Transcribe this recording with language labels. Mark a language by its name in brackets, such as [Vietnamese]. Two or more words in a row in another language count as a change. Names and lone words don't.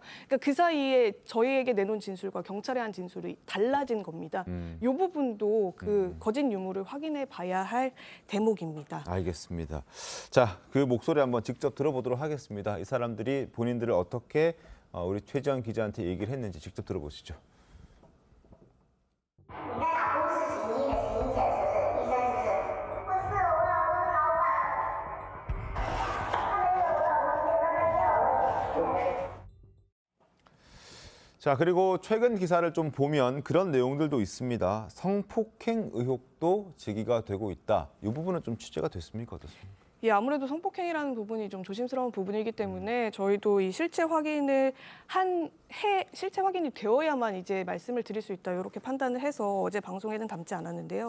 [Korean] 그러니까 그 사이에 저희에게 내놓은 진술과 경찰에 한 진술이 달라진 겁니다. 이 부분도 그 거짓 유무를 확인해 봐야 할 대목입니다. 알겠습니다. 자, 그 목소리 한번 직접 들어보도록 하겠습니다. 이 사람들이 본인들을 어떻게 우리 최지원 기자한테 얘기를 했는지 직접 들어보시죠. [Chinese] 你在打工是行医的，行医者是不是？医生是不是？不是，我老公老板。他没有，我老公觉得他有。 [Korean] 자, 그리고 최근 기사를 좀 보면 그런 내용들도 있습니다. 성폭행 의혹도 제기가 되고 있다. 이 부분은 좀 취재가 됐습니까? 어떻습니까? 예, 아무래도 성폭행이라는 부분이 좀 조심스러운 부분이기 때문에 저희도 이 실체 확인을 실체 확인이 되어야만 이제 말씀을 드릴 수 있다 이렇게 판단을 해서 어제 방송에는 담지 않았는데요.